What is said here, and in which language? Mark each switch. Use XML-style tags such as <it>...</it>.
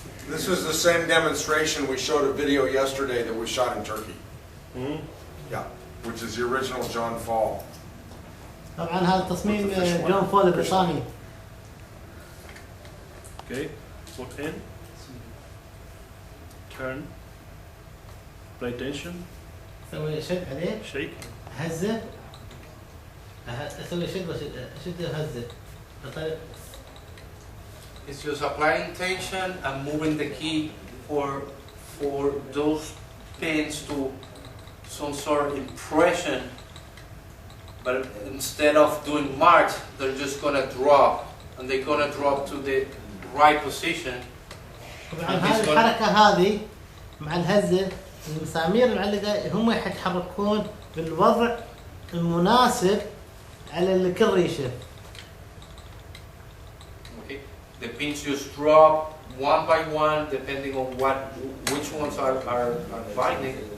<en>This is the same demonstration we showed a video yesterday that we shot in Turkey. Mm-hmm. Yeah, which is the original John Fall.</en> <ar>طبعا هذا تصميم جون فول البريطاني.</ar> <en>Okay, put in, turn, play tension,</en> <ar>سوي شد عليه.</ar> <en>shake.</en> <ar>هزه. اسوي شد شد وهزه.</ar> <en>It's just applying tension and moving the key for those pins to some sort of impression. But instead of doing march, they're just gonna drop, and they're gonna drop to the right position.</en> <ar>طبعا هذه الحركة هذه مع الهزة المسامير المعلقة هم يتحركون بالوضع المناسب على كل ريشة.</ar> <en>Okay, the pins just drop one by one, depending on which ones are binding.</en>